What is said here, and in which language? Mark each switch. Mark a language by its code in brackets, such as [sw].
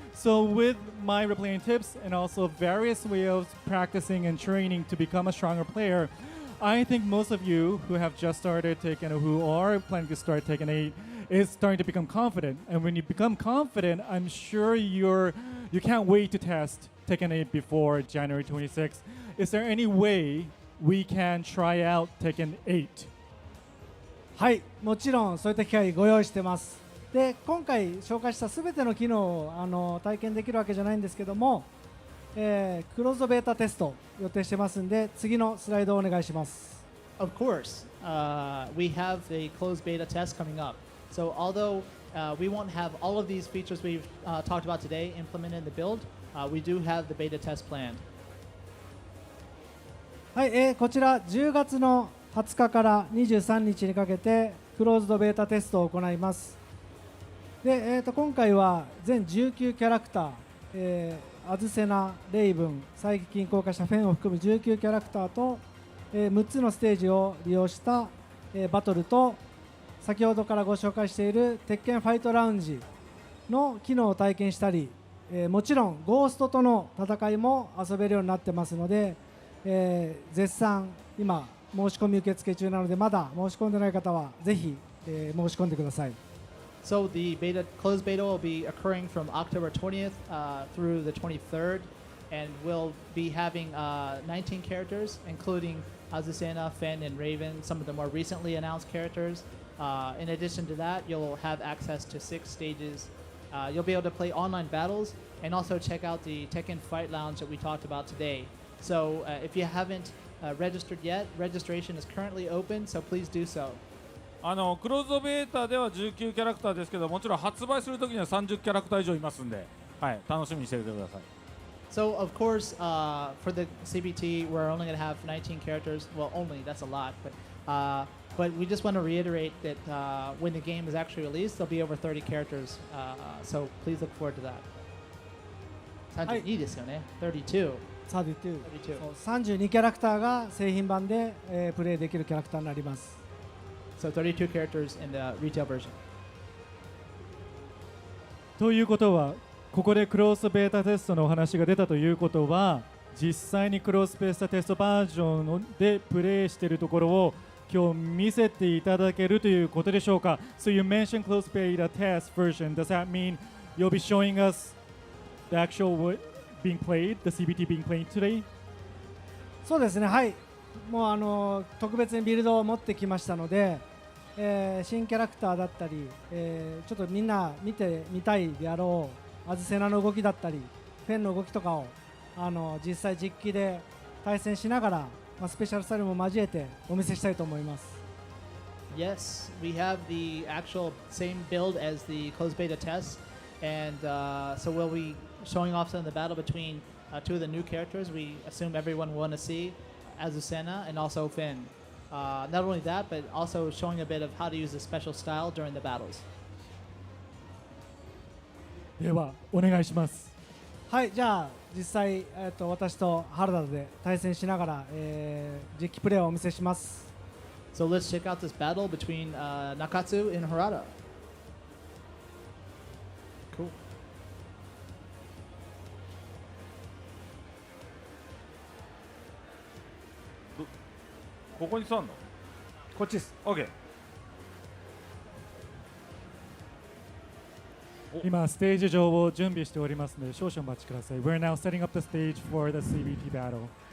[en] So with my replaying tips and also various ways of practicing and training to become a stronger player, I think most of you who have just started Tekken or who are planning to start Tekken 8 is starting to become confident. And when you become confident, I'm sure you can't wait to test Tekken 8 before January 26th. Is there any way we can try out Tekken 8? [ja] はい、もちろんそういった機会ご用意してます。で今回紹介したすべての機能を体験できるわけじゃないんですけども、クローズドベータテスト予定してますんで次のスライドをお願いします。 [en] Of course, we have a closed beta test coming up. So although we won't have all of these features we've talked about today implemented in the build, we do have the beta test planned. [ja] はい、こちら10月の20日から23日にかけてクローズドベータテストを行います。で、今回は全19キャラクター、アズセナ、レイブン、最近公開したフェンを含む19キャラクターと、6つのステージを利用した、バトルと先ほどからご紹介している鉄拳ファイトラウンジの機能を体験したり、もちろんゴーストとの戦いも遊べるようになってますので、絶賛今申し込み受付中なのでまだ申し込んでない方はぜひ、申し込んでください。 [en] So the closed beta will be occurring from October 20th through the 23rd, and we'll be having 19 characters, including Azucena, Fen, and Raven, some of the more recently announced characters. In addition to that, you'll have access to 6 stages. You'll be able to play online battles and also check out the Tekken Fight Lounge that we talked about today. So if you haven't registered yet, registration is currently open, so please do so. [ja] クローズドベータでは19キャラクターですけど、もちろん発売するときには30キャラクター以上いますんで、はい、楽しみにしておいてください。 [en] So of course, for the CBT, we're only going to have 19 characters. Well, only that's a lot, but we just want to reiterate that when the game is actually released, there'll be over 30 characters. So please look forward to that. [ja] 32ですよね。32. 32 32. そう32キャラクターが製品版で、プレイできるキャラクターになります。 [en] So 32 characters in the retail version. [ja] ということはここでクロスベータテストのお話が出たということは実際にクロスベータテストバージョンでプレイしているところを今日見せていただけるということでしょうか。 [en] So you mentioned close beta test version. Does that mean you'll be showing us the actual being played, the CBT being played today? [ja] そうですね、はい。もう特別にビルドを持ってきましたので、新キャラクターだったり、ちょっとみんな見てみたいであろうアズセナの動きだったりフェンの動きとかを実際実機で対戦しながら、スペシャルスタイルも交えてお見せしたいと思います。 [en] Yes, we have the actual same build as the closed beta test, and so we'll be showing off some of the battle between two of the new characters. We assume everyone will want to see Azucena and also Finn. Not only that, but also showing a bit of how to use the special style during the battles. [ja] ではお願いします。はい、じゃあ実際、私と原田で対戦しながら、実機プレイをお見せします。 [en] So let's check out this battle between Nakatsu and Harada. Cool. [ja] ここに座んの？こっちです。 OK。今ステージ上を準備しておりますので少々お待ちください。 [en] We're now setting up the stage for the CBT battle.